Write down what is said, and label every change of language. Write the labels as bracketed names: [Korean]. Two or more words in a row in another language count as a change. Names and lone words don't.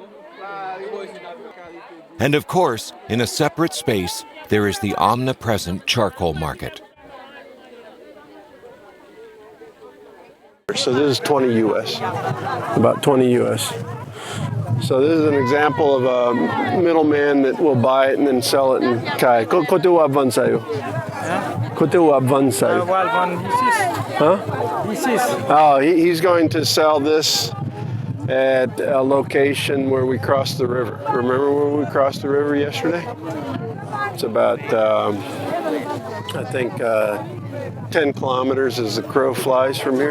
[English] And of course, in a separate space, there is the omnipresent charcoal market. So this is 20 US, about 20 US. So this is an example of a middleman that will buy it and then sell it in Kai. [Haitian Creole] Kote ou abvan sayo? Kote ou abvan sayo? Huh? [English] Oh, he's going to sell this at a location where we crossed the river. Remember when we crossed the river yesterday? It's about, I think, 10 kilometers as the crow flies from here.